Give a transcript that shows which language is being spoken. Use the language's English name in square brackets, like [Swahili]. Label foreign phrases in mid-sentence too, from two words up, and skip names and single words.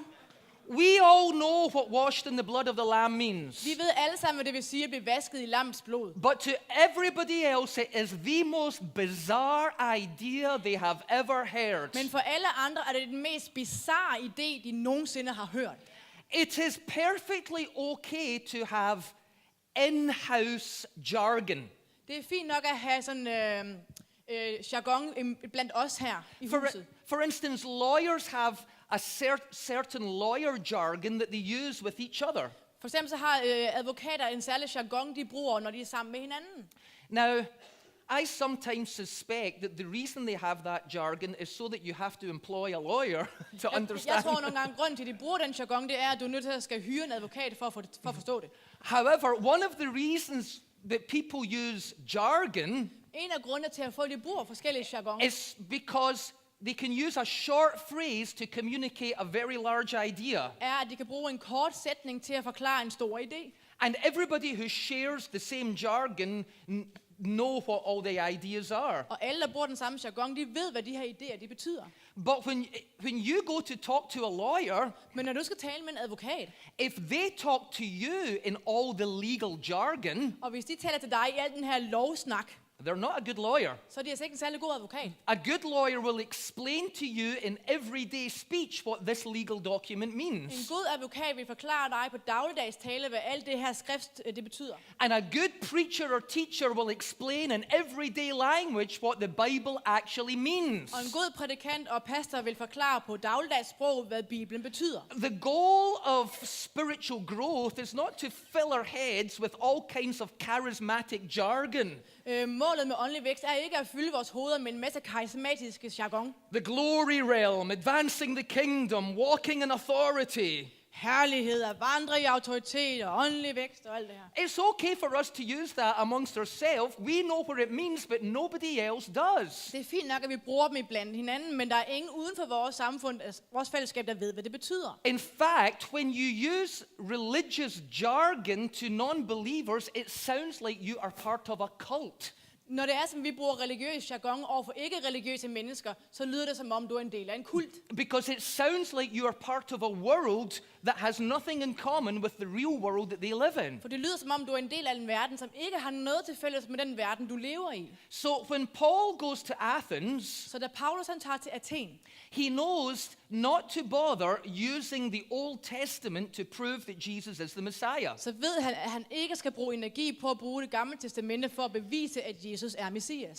[English] We all know what washed in the blood of the Lamb means. [Danish] Vi ved alle sammen, hvad det vil sige at blive vasket i lammets blod. [English] But to everybody else, it is the most bizarre idea they have ever heard. [Danish] Men for alle andre er det den mest bizarre idé, de nogensinde har hørt. [English] It is perfectly okay to have in-house jargon. [Danish] Det er fint nok at have sådan jargon blandt os her i huset. [English] For instance, lawyers have a certain lawyer jargon that they use with each other. [Danish] For eksempel så har advokater en særlig jargon, de bruger, når de er sammen med hinanden. [English] Now, I sometimes suspect that the reason they have that jargon is so that you have to employ a lawyer to [Danish] Jeg [English] understand. [Danish] tror nogle gange, grunden til, at de bruger den jargon, det er, at du er nødt til at skal hyre en advokat for at forstå det. [English] However, one of the reasons that people use jargon [Danish] En af grundene til, at folk de bruger forskellige jargon, [English] is because they can use a short phrase to communicate a very large idea. [Danish] er, at de kan bruge en kort sætning til at forklare en stor idé. [English] And everybody who shares the same jargon know what all the ideas are. [Danish] Og alle, der bruger den samme jargon, de ved, hvad de her idéer de betyder. [English] But when you go to talk to a lawyer, [Danish] Men når du skal tale med en advokat, [English] if they talk to you in all the legal jargon, [Danish] og hvis de taler til dig i al den her lovsnak, [English] they're not a good lawyer. [Danish] så er de altså ikke en særlig god advokat. [English] A good lawyer will explain to you in everyday speech what this legal document [Danish] En [English] means. [Danish] god advokat vil forklare dig på dagligdags tale, hvad alt det her skrift det betyder. [English] And a good preacher or teacher will explain in everyday language what the Bible actually means. [Danish] Og en god prædikant og pastor vil forklare på dagligdags sprog, hvad Bibelen betyder. [English] The goal of spiritual growth is not to fill our heads with all kinds of charismatic jargon. [Danish] Målet med åndelig vækst er ikke at fylde vores hoveder med en masse karismatiske jargon. [English] The glory realm, advancing the kingdom, walking in authority. [Danish] herlighed, at vandre i autoritet og åndelig vækst og alt det her. [English] It's okay for us to use that amongst ourselves. We know what it means, but nobody else does. [Danish] Det er fint nok, at vi bruger dem i blandt hinanden, men der er ingen uden for vores samfund, vores fællesskab, der ved, hvad det betyder. [English] In fact, when you use religious jargon to non-believers, it sounds like you are part of a cult. [Danish] Når det er, som vi bruger religiøs jargon over for ikke-religiøse mennesker, så lyder det, som om du er en del af en kult. [English] Because it sounds like you are part of a world that has nothing in common with the real world that they live in. [Danish] For det lyder, som om du er en del af en verden, som ikke har noget til fælles med den verden, du lever i. [English] So when Paul goes to Athens, [Danish] Så da Paulus han tager til Athen, [English] he knows not to bother using the Old Testament to prove that Jesus is the Messiah. [Danish] så ved han, at han ikke skal bruge energi på at bruge det gamle testamente for at bevise, at Jesus er Messias.